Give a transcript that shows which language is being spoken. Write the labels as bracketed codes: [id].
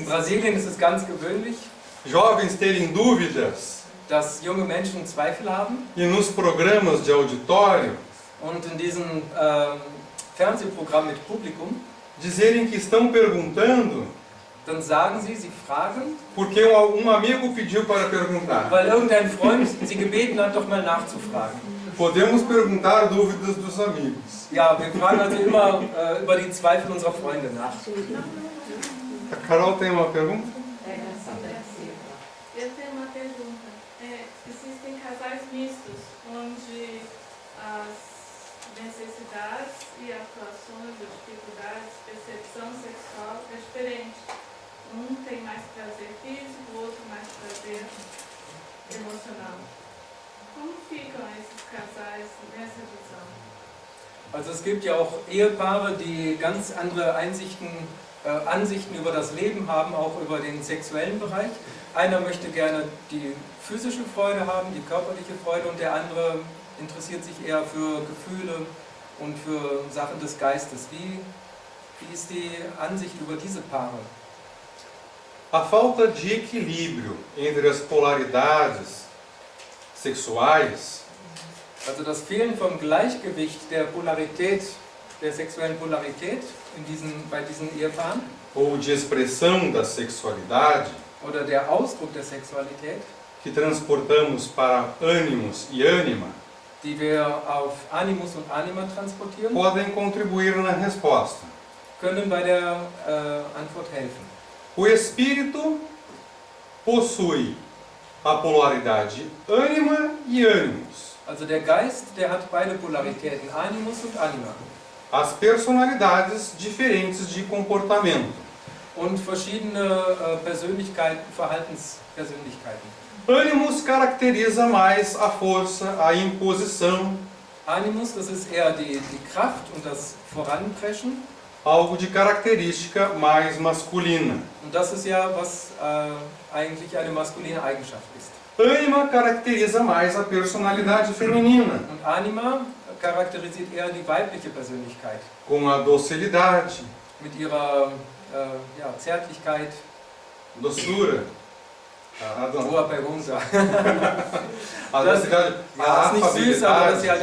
[de] In Brasilien ist es ganz gewöhnlich, [pt] jovens terem dúvidas [de] dass junge Menschen Zweifel haben [pt] e nos programas de auditório [de] und in diesem Fernsehprogramm mit Publikum, [pt] dizerem que estão perguntando [de] dann sagen sie fragen, [pt] porque um amigo pediu para perguntar. [de] weil irgendein Freund sie gebeten hat, doch mal nachzufragen. [pt] Podemos perguntar dúvidas dos amigos. [de] Ja, wir fragen also immer über die Zweifel unserer Freunde nach. [pt] A Carol tem uma pergunta? Eu tenho uma pergunta. Existem casais mistos, onde as necessidades e atuações, ou dificuldades, percepção sexual é diferente. Um tem mais prazer físico, o outro mais prazer emocional. Como ficam esses casais nessa visão? [de] Also es gibt ja auch Ehepaare, die ganz andere Ansichten über das Leben haben, auch über den sexuellen Bereich. Einer möchte gerne die physische Freude haben, die körperliche Freude, und der andere interessiert sich eher für Gefühle und für Sachen des Geistes. Wie ist die Ansicht über diese Paare? [pt] A falta de equilíbrio entre as polaridades sexuais [de] Also das Fehlen vom Gleichgewicht der Polarität, der sexuellen Polarität bei diesen Ehepaaren [pt] ou de expressão da sexualidade [de] oder der Ausdruck der Sexualität, [pt] que transportamos para ânimos e ânima [de] die wir auf Animus und Anima transportieren, [pt] podem contribuir na resposta. [de] können bei der Antwort helfen. [pt] O espírito possui a polaridade ânima e ânimos. [de] Also der Geist, der hat beide Polaritäten, Animus und Anima. [pt] As personalidades diferentes de comportamento. [de] Und verschiedene Persönlichkeiten, Verhaltenspersönlichkeiten. [pt] Ânimos caracteriza mais a força, a imposição, [de] Animus, das ist eher die Kraft und das Voranpreschen. [pt] algo de característica mais masculina. [de] Und das ist ja, was eigentlich eine maskuline Eigenschaft ist. [pt] Ânima caracteriza mais a personalidade feminina, [de] Und Anima charakterisiert eher die weibliche Persönlichkeit. [pt] com a docilidade, [de] Mit ihrer Zärtlichkeit, [pt] doçura, hoher Pergunta. a [de] Das, [pt] docilidade, [de] ja, [pt] a [de] ist nicht süß, aber dass sie halt